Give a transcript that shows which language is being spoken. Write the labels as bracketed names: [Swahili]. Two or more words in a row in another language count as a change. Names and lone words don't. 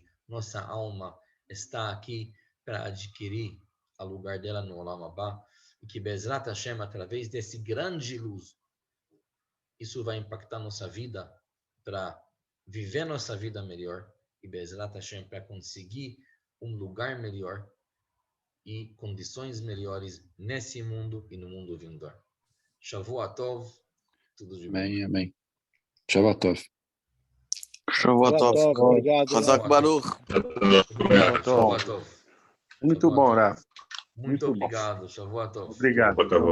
[Portuguese] Nossa alma está aqui para adquirir o lugar dela no [Hebrew] עולם הבא, [Portuguese] e que [Hebrew] בעזרת השם, [Portuguese] através desse grande luz, isso vai impactar nossa vida para viver nossa vida melhor, e [Hebrew] בעזרת השם [Portuguese] para conseguir um lugar melhor e condições melhores nesse mundo e no mundo vindouro. [Hebrew] שבוע טוב, [Portuguese] tudo de bom. Amém, amém. [Hebrew] שבוע טוב. שבוע טוב. [Portuguese] Obrigado. [Hebrew] חזק ברוך. [Portuguese] Obrigado, [Hebrew] שבוע טוב. [Portuguese] Muito bom, Rafa. Muito obrigado, [Hebrew] שבוע טוב. [Portuguese] Obrigado.